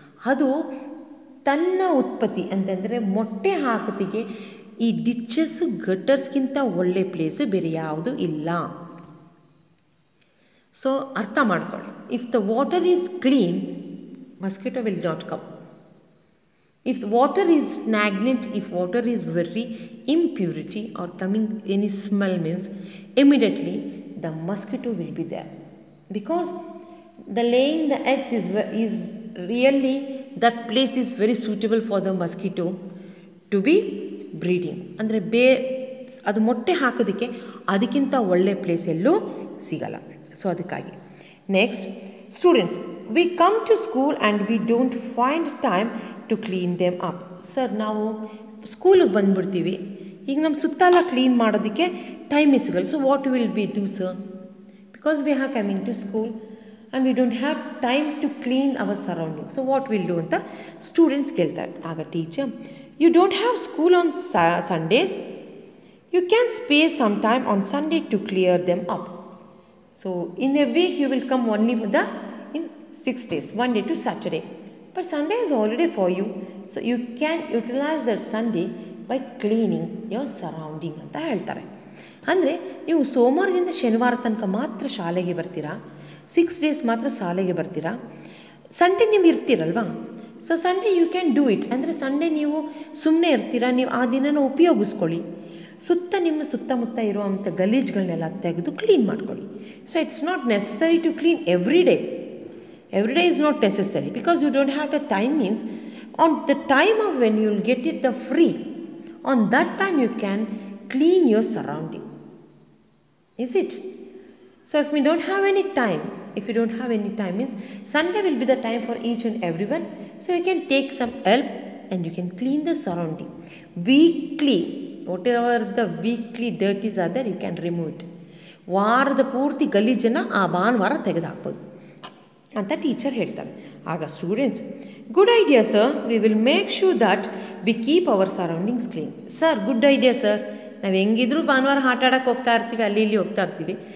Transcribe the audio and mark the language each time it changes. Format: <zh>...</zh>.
<kn>ಅದು ತನ್ನ ಉತ್ಪತ್ತಿ ಅಂತಂದರೆ ಮೊಟ್ಟೆ ಹಾಕೋದಿಗೆ ಈ ಡಿಚ್ಚಸ್ಸು ಗಟರ್ಸ್ಗಿಂತ ಒಳ್ಳೆ ಪ್ಲೇಸು ಬೇರೆ ಯಾವುದೂ ಇಲ್ಲ.</kn> <en>so</en> <kn>ಅರ್ಥ ಮಾಡ್ಕೊಳ್ಳಿ,</kn> <en>If the water is clean, mosquito will not come. If water is stagnant, if water is very impurity or coming any smell means immediately the mosquito will be there, because the laying the eggs is really that place is very suitable for the mosquito to be breeding.</en> <kn>ಅಂದರೆ ಅದು ಮೊಟ್ಟೆ ಹಾಕೋದಕ್ಕೆ ಅದಕ್ಕಿಂತ ಒಳ್ಳೆ place ಎಲ್ಲೂ ಸಿಗಲ್ಲ.</kn> <en>so</en> <kn>ಅದಕ್ಕಾಗಿ</kn> <en>Next, students, we come to school and we don't find time to clean them up.</en> <kn>Sir, ನಾವು ಸ್ಕೂಲಿಗೆ ಬಂದುಬಿಡ್ತೀವಿ, ಈಗ ನಮ್ಮ ಸುತ್ತಲ ಕ್ಲೀನ್ ಮಾಡೋದಕ್ಕೆ ಟೈಮೇ ಸಿಗಲ್ಲ.</kn> <en>So what will we do sir? Because we are coming to school and we don't have time to clean our surrounding. So what will do</en> <kn>ಅಂತ students ಕೇಳ್ತಾರೆ. ಆಗ teacher,</kn> <en>You don't have school on Sundays, you can spare some time on Sunday to clear them up. So in a week you will come only for in 6 days, one day to Saturday, but Sunday is already for you, so you can utilize that Sunday by cleaning your surrounding</en> <kn>ಅಂತ ಹೇಳ್ತಾರೆ. ಅಂದರೆ ನೀವು ಸೋಮವಾರದಿಂದ ಶನಿವಾರ ತನಕ ಮಾತ್ರ ಶಾಲೆಗೆ ಬರ್ತೀರಾ, 6 days ಮಾತ್ರ ಶಾಲೆಗೆ ಬರ್ತೀರಾ, ಸಂಡೇ ನೀವು ಇರ್ತೀರಲ್ವಾ.</kn> <en>So Sunday you can do it.</en> <kn>ಅಂದರೆ ಸಂಡೇ ನೀವು ಸುಮ್ಮನೆ ಇರ್ತೀರಾ, ನೀವು ಆ ದಿನನ ಉಪಯೋಗಿಸ್ಕೊಳ್ಳಿ. ನಿಮ್ಮ ಸುತ್ತಮುತ್ತ ಇರುವಂಥ ಗಲೀಜುಗಳನ್ನೆಲ್ಲ ತೆಗೆದು ಕ್ಲೀನ್ ಮಾಡ್ಕೊಳ್ಳಿ.</kn> <en>So it's not necessary to clean every day. Every day is not necessary, because you don't have the time. Means on the time of when you will get it the free, on that time you can clean your surrounding. Is it? So if you don't have any time, means Sunday will be the time for each and everyone. So you can take some help and you can clean the surrounding. Weekly, whatever the weekly dirties are there, you can remove it.</en> <kn>ವಾರದ ಪೂರ್ತಿ ಗಲೀಜನ್ನು ಆ ಭಾನುವಾರ ತೆಗೆದುಹಾಕ್ಬೋದು ಅಂತ teacher ಹೇಳ್ತಾರೆ. ಆಗ students,</kn> <en>Good idea sir, we will make sure that we keep our surroundings clean. Sir good idea sir,</en> <kn>ನಾವು ಹೆಂಗಿದ್ರು ಭಾನುವಾರ ಆಟ ಆಡೋಕ್ಕೆ ಹೋಗ್ತಾ ಇರ್ತೀವಿ, ಅಲ್ಲಿ ಇಲ್ಲಿ ಹೋಗ್ತಾ ಇರ್ತೀವಿ.</kn>